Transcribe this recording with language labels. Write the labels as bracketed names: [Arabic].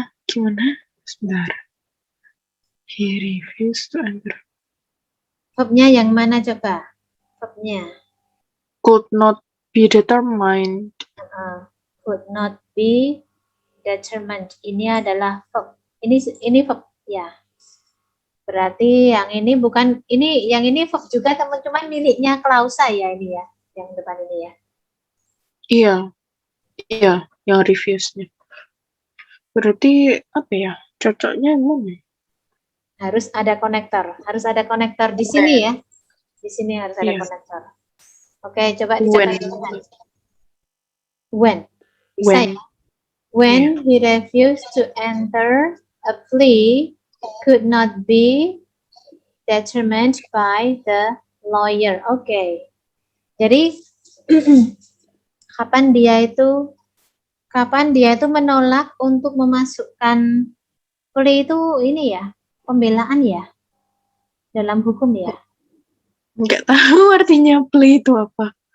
[Indonesian] Gimana? Sebentar. [English] He refused to enter. [Indonesian] Verbnya yang mana coba? Verbnya. [English] Could not be determined. Could not be determined. [Indonesian] Ini adalah verb. Ini verb ya. Berarti yang ini bukan yang ini verb juga teman-teman miliknya klausa ya ini ya, yang depan ini ya. Iya, yang refuse-nya. Berarti apa ya? Cocoknya mana? Harus ada konektor di sini ya. Di sini harus ada konektor. Oke, coba dicatat. When. Bisa ya? [English] When he refused to enter a plea could not be determined by the lawyer. [Indonesian] Oke. Jadi kapan dia itu menolak untuk memasukkan plea itu ini ya, pembelaan ya dalam hukum ya. Nggak tahu artinya plea itu apa.